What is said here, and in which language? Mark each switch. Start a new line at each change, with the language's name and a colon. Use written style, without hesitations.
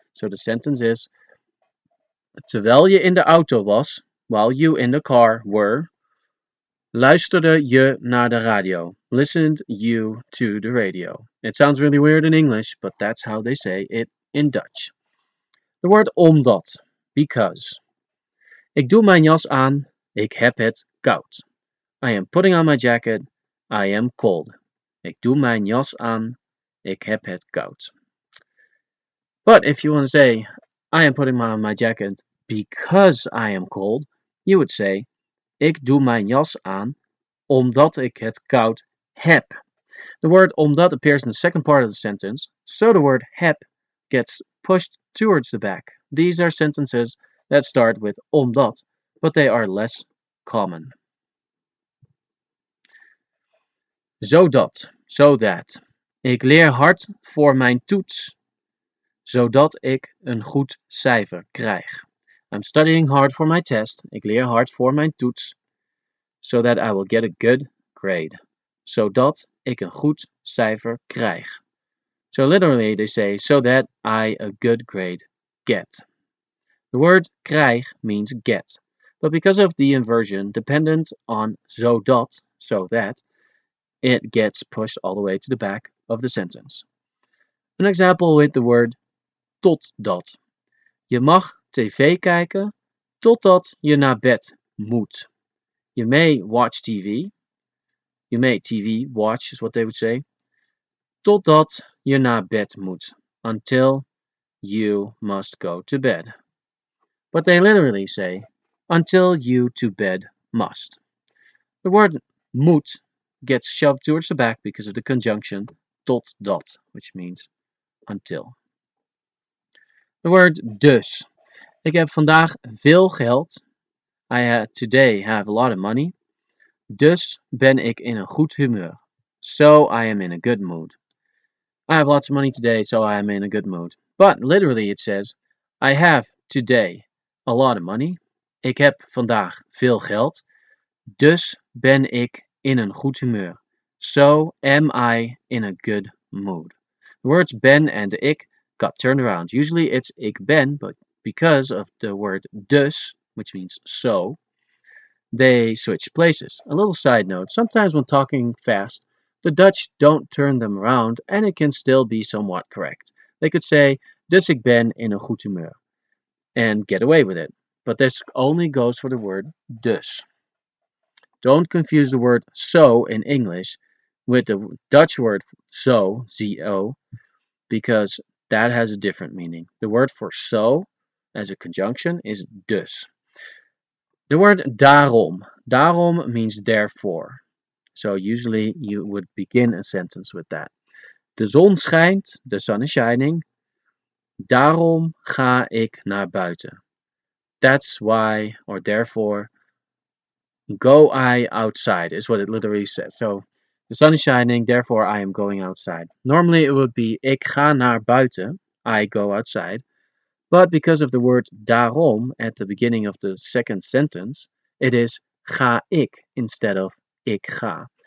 English: So the sentence is,
Dutch: terwijl je in de auto was,
English: while you in the car were,
Dutch: luisterde je naar de radio.
English: Listened you to the radio. It sounds really weird in English, but that's how they say it in Dutch. The word omdat, because.
Dutch: Ik doe mijn jas aan, ik heb het koud.
English: I am putting on my jacket, I am cold.
Dutch: Ik doe mijn jas aan, ik heb het koud.
English: But if you want to say, I am putting on my jacket because I am cold, you would say,
Dutch: ik doe mijn jas aan, omdat ik het koud heb.
English: The word omdat appears in the second part of the sentence, so the word heb gets pushed towards the back. These are sentences that start with omdat, but they are less common. Zodat, so that.
Dutch: Ik leer hard voor mijn toets, zodat ik een goed cijfer krijg.
English: I'm studying hard for my test.
Dutch: Ik leer hard voor mijn toets,
English: so that I will get a good grade.
Dutch: Zodat ik een goed cijfer krijg.
English: So literally they say, so that I a good grade get. The word krijg means get. But because of the inversion dependent on zodat, so that, it gets pushed all the way to the back of the sentence. An example with the word totdat.
Dutch: Je mag tv kijken totdat je naar bed moet.
English: You may watch TV. You may TV watch is what they would say.
Dutch: Totdat je naar bed moet.
English: Until you must go to bed. But they literally say, until you to bed must. The word moet gets shoved towards the back because of the conjunction totdat, which means until. The word dus.
Dutch: Ik heb vandaag veel geld.
English: Today have a lot of money.
Dutch: Dus ben ik in een goed humeur.
English: So I am in a good mood. I have lots of money today, so I am in a good mood. But literally it says, I have today a lot of money.
Dutch: Ik heb vandaag veel geld. Dus ben ik in een goed humeur.
English: So am I in a good mood. The words ben and ik got turned around. Usually it's ik ben, but because of the word dus, which means so, they switch places. A little side note, sometimes when talking fast, the Dutch don't turn them around and it can still be somewhat correct. They could say,
Dutch: dus ik ben in een goed humeur,
English: and get away with it. But this only goes for the word dus. Don't confuse the word so in English with the Dutch word zo, Z-O, because that has a different meaning. The word for so, as a conjunction, is dus. The word daarom. Daarom means therefore. So usually you would begin a sentence with that.
Dutch: De zon schijnt,
English: the sun is shining.
Dutch: Daarom ga ik naar buiten.
English: That's why or therefore go I outside is what it literally says. So the sun is shining, therefore I am going outside. Normally it would be
Dutch: ik ga naar buiten,
English: I go outside. But because of the word daarom at the beginning of the second sentence, it is ga ik instead of ik ga.